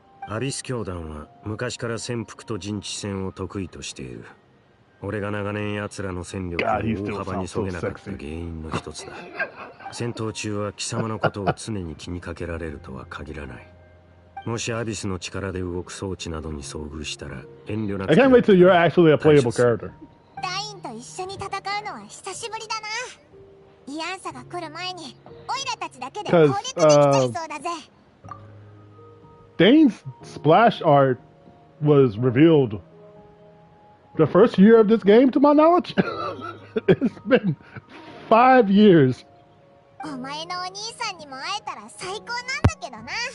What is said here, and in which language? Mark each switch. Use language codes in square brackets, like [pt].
[ja] アビス教団は昔から潜伏と陣地戦を得意としている。俺が長年奴らの戦力を大幅に削げなかった原因の一つだ。戦闘中は貴様のことを常に気にかけられるとは限らない。もしアビスの力で動く装置などに遭遇したら遠慮なく。 [en] I can't wait till you're actually a playable character. [ja] ダインと一緒に戦うのは久しぶりだな。イアンサが来る前にオイラたちだけで攻略できちゃいそうだぜ。 [en] Dane's splash art was revealed the first year of this game, to my knowledge. It's been 5 years. [ja] お前のお兄さんにも会えたら最高なんだけどな。